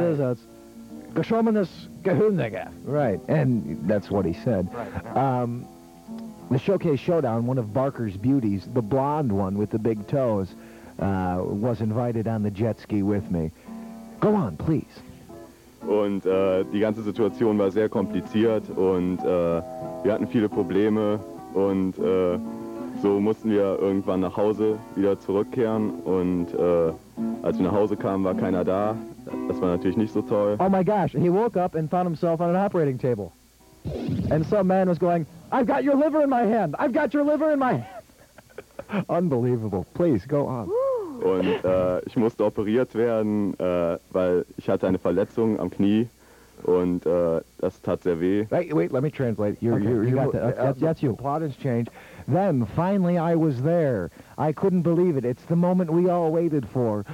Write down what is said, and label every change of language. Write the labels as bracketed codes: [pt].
[en] It is? It's [de] Geschwommenes Gehirnige. [en] Right, and that's what he said. Right, yeah. The Showcase Showdown, one of Barker's beauties, the blonde one with the big toes, was invited on the jet ski with me. Go on, please. [de] Und die ganze Situation war sehr kompliziert und wir hatten viele Probleme und so mussten wir irgendwann nach Hause wieder zurückkehren und als wir nach Hause kamen, war keiner da. Das war natürlich nicht so toll. [en] Oh my gosh, he woke up and found himself on an operating table. And some man was going, I've got your liver in my hand! I've got your liver in my hand! Unbelievable. Please, go on. [de] Und ich musste operiert werden, weil ich hatte eine Verletzung am Knie und das tat sehr weh. [en] Wait, let me translate. That's you. The plot has changed. Then, finally, I was there. I couldn't believe it. It's the moment we all waited for.